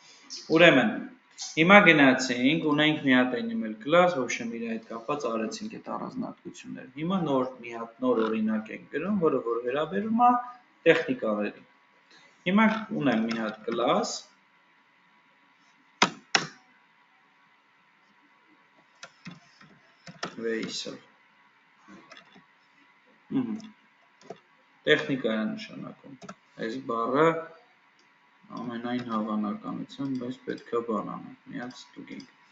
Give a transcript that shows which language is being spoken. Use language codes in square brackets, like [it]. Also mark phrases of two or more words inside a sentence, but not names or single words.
[hy] Ուրեմն, հիմա գնացինք, ունենք մի հատ [en] animal class, [hy] ոչ իր հետ կապված արեցինք այդ առանձնահատկությունները։ Հիմա մի հատ նոր օրինակ ենք գրում, որը որ վերաբերում է տեխնիկաներին։ Հիմա ունեմ մի հատ class, Vehicle։ Տեխնիկա է նշանակում։ Այս բառը ամենայն հավանականությամբ, բայց պետք է բան անենք, մի հատ ստուգենք։